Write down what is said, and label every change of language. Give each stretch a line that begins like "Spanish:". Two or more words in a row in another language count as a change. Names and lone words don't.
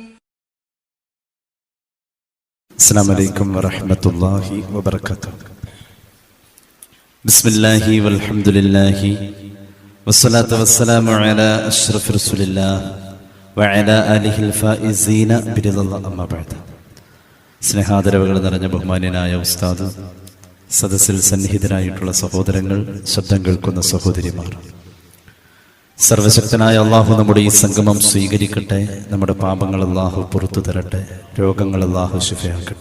Arabic: السلام عليكم ورحمة الله وبركاته. بسم الله والحمد لله والصلاة والسلام على أشرف رسول الله وعلى آله الفائزين برضا الله. أما بعد.
Malayalam: സ്നേഹാദരവുകൾ നിറഞ്ഞ ബഹുമാന്യനായ ഉസ്താദ്, സദസ്സിൽ സന്നിഹിതരായിട്ടുള്ള സഹോദരങ്ങൾ, ശബ്ദം കേൾക്കുന്ന സഹോദരിമാർ, സർവശക്തനായ അള്ളാഹു നമ്മുടെ ഈ സംഗമം സ്വീകരിക്കട്ടെ. നമ്മുടെ പാപങ്ങൾ അള്ളാഹു പുറത്തു തരട്ടെ. രോഗങ്ങൾ അള്ളാഹു ശിഫയാക്കട്ടെ.